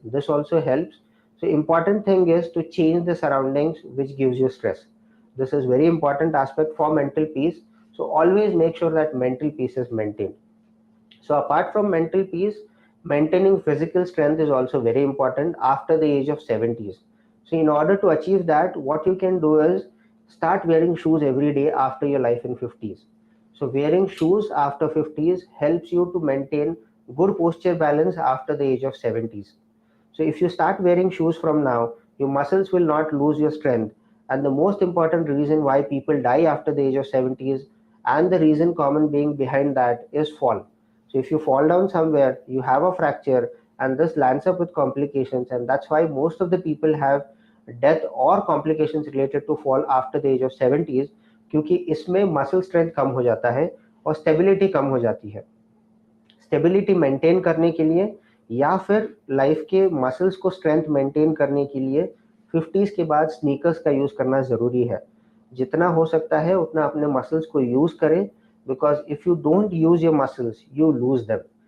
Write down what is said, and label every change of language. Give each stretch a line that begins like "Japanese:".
English: This also helps. So important thing is to change the surroundings which gives you stress. This is very important aspect for mental peace. So always make sure that mental peace is maintained. So apart from mental peace, maintaining physical strength is also very important after the age of 70s. So in order to achieve that, what you can do is start wearing shoes every day after your life in 50s. So wearing shoes after 50s helps you to maintain good posture balance after the age of 70s. So if you start wearing shoes from now, your muscles will not lose your strength. And the most important reason why people die after the age of 70s, and the reason common being behind that, is fall. So if you fall down somewhere, you have a fracture, and this lands up with complications, and that's why most of the people have death or complications related to fall after the age of 70s, क्योंकि इसमें muscle strength कम हो जाता है और stability कम हो जाती है।
Hindi: Stability maintain करने के लिए या फिर लाइफ के मसल्स को स्ट्रेंथ मेंटेन करने के लिए 50s के बाद स्नीकर्स का यूज करना जरूरी है। जितना हो सकता है उतना अपने मसल्स को यूज करें, because if you don't use your muscles you lose them.